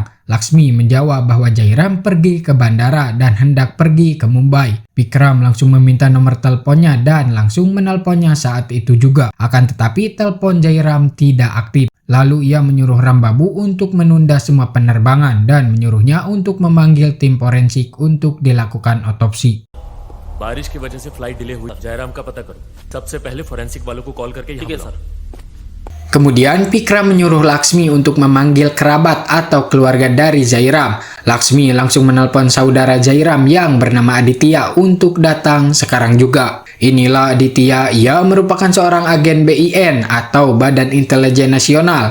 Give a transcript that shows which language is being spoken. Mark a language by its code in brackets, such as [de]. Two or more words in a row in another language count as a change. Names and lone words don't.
[id] Laksmi menjawab bahwa Jairam pergi ke bandara dan hendak pergi ke Mumbai. Pikram langsung meminta nomor teleponnya dan langsung menelponnya saat itu juga. Akan tetapi telepon Jairam tidak aktif. Lalu ia menyuruh Rambabu untuk menunda semua penerbangan dan menyuruhnya untuk memanggil tim forensik untuk dilakukan otopsi. [hi] बारिश की वजह से [en] flight delay [hi] हुई, जयराम का पता करो। सबसे पहले फोरेंसिक वालों को कॉल करके यहाँ बुलाओ। [id] Kemudian Pikram menyuruh Laksmi untuk memanggil kerabat atau keluarga dari Jairam. Laksmi langsung menelpon saudara Jairam yang bernama Aditya untuk datang sekarang juga. Inilah Aditya, ia merupakan seorang agen BIN atau Badan Intelijen Nasional.